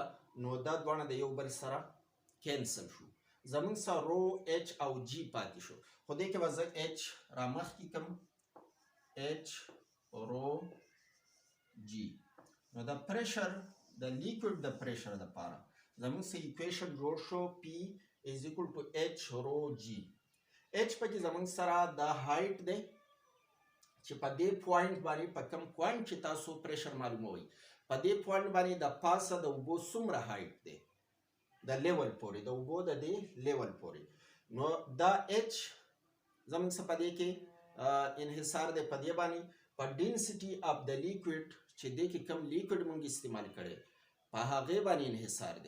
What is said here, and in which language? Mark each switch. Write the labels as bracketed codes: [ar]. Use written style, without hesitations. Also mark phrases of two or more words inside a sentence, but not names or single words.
[ps] نو دا دواړه د یو بل سره کینسل شو. زموږ سره رو ایچ او جی پاتې شو. خو دې کې به زه ایچ را مخکې کړم [en] h rho g. [ps] نو د پریشر د لیکوډ د پریشر دپاره زموږ سره ایکویشن جوړ شو پی [en] is equal to h rho g. [ps] h پکې زموږ سره د هایټ دی چې په دې پوینټ باندې په کوم پوینټ چې تاسو پریشر معلوموئ په دې پوینټ باندې د پاسه د اوبو څومره هایټ دی د لیول پورې د اوبو د دې لیول پورې. نو دا h زموږ سره په دې کې انحصار دی په دې باندې په [en] density of [ps] د لیکوډ چې دې کې کوم لیکوډ مونږ استعمال کړی په هغې باندې انحصار دی.